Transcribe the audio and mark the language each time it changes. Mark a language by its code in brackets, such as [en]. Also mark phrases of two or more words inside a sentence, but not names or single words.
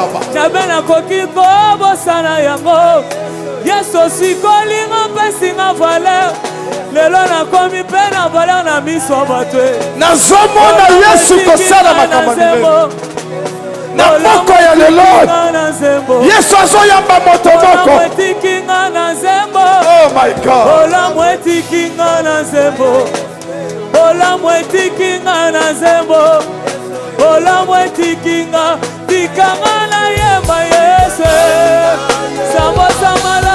[ln] jamais nakoki kobosana yango Yesu sikolinga pesinga valeur lelo nakomi mpe na valeur na miso ya bato nazomona Yesu kosala makambo minene na moko ya lelo Yesu azoyamba moto moko [en] oh my God [ln] olamu etikinga na nzembo olamu etikinga na nzembo olamu etikinga tikanga na yemba Yesu sambo sambo